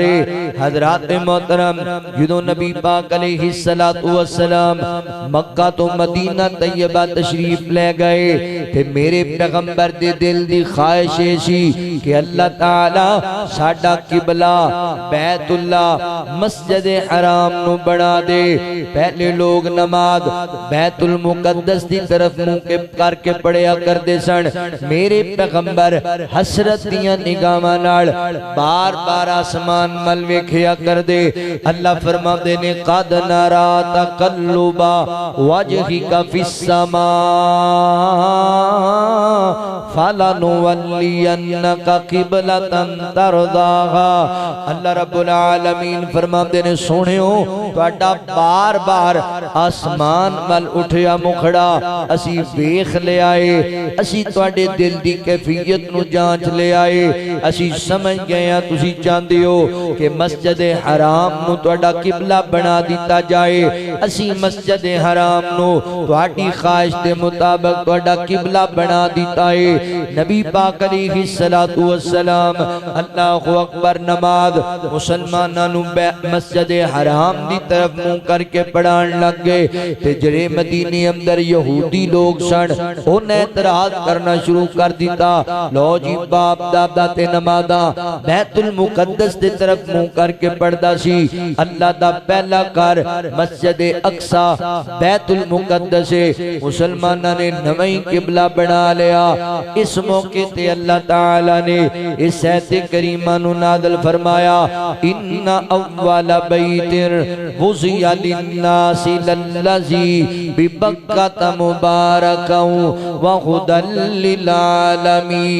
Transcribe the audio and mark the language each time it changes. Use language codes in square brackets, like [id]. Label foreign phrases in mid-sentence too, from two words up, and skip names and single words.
[pa] حضرات محترم جدو نبی پاک علیہ السلام مکہ تو مدینہ طیبہ تشریف لے گئے تے میرے پیغمبر دے دل دی خواہش ایسی کہ اللہ تعالی ساڈا قبلہ بیت اللہ مسجد حرام نو بنا دے. پہلے لوگ نماز بیت المقدس دی طرف منہ کر کے پڑھیا کردے سن. میرے پیغمبر حسرت دیاں نگاہاں نال بار بار آسمان مل ویکھیا کردے. اللہ فرما دے نے [ar] قد نرا تقلب وجهک فی السماء فلنولینک قبلۃ ترضاها. [pa] اللہ رب العالمین فرما دے نے سونیو تہاڈا بار بار آسمان مل اٹھیا مکھڑا اسی ویکھ لے آئے, اسی تواڈے دل دی کیفیت نو جانچ لے آئے. اسی سمجھ گئے ہیں تسی چاہندے ہو کہ مسجد حرام نو تواڈا قبلہ بنا دیتا جائے. اسی مسجد حرام نو تواڈی خواہش دے مطابق تواڈا قبلہ بنا دیتا ہے. نبی پاک علیہ الصلوۃ والسلام [ar] اللہ اکبر [pa] نماز مسلمانوں مسجد حرام دی طرف منہ کر کے پڑھان لگ گئے تے جڑے مدینے اندر یہودی لوگ سن انہیں اعتراض کرنا شروع کر دیتا لو جی باپ دادا تے نمازاں بیت المقدس دی طرف منہ کر کے پڑھدا سی اللہ دا پہلا گھر مسجد اقصی بیت المقدس مسلمانوں نے نویں قبلہ بنا لیا اس موقع تے اللہ تعالی نے اس آیت کریمہ نو نازل فرمایا [ar] ان اول بیت وضع للناس للذی ببکۃ مبارکا وہدی للعالمین